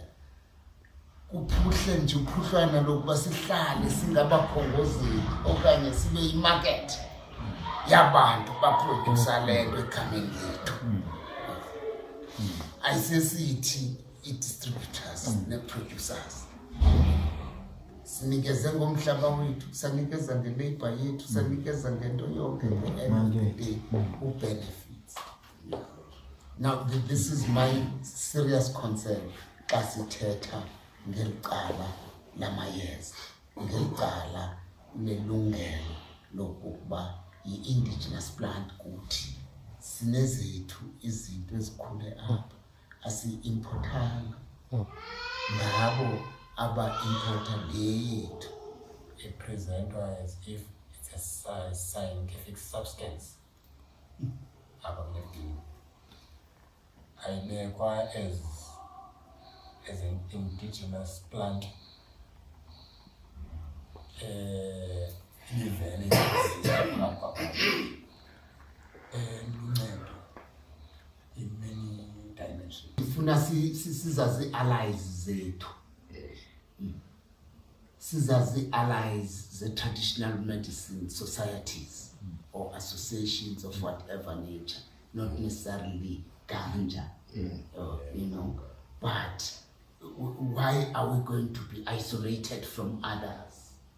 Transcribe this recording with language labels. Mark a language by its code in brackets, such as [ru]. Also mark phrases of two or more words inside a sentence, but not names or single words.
[xh] Kuphuhle nje uphuhlwana lokuba sihlale singabakhongozeli okanye sibe yimarket yabantu baproducer le nto egameni lethu. Ayisesithi i-distributors ne-producers sinikeze ngomhlaba wethu, sanikeza ngelabor yethu, sanikeza ngento yonke benefits. [en] Now this is my serious concern [xh] xa sithetha ngelicala lamayeza, ngelicala lelungelo lokuba yi- [en] indigenous plant [xh] kuthi sinezethu izinto ezikhule apha asi-importanga ngabo aba-importa le yethu. [en] It presentwa as if it's a scientific substance. Ayinekwa as an indigenous plant. In many dimensions. [xh] Ifuna sizazi allies zethu. [en] Sizazi allies the traditional medicine societies or associations of whatever nature, not necessarily ganja, but why are we going to be isolated from others?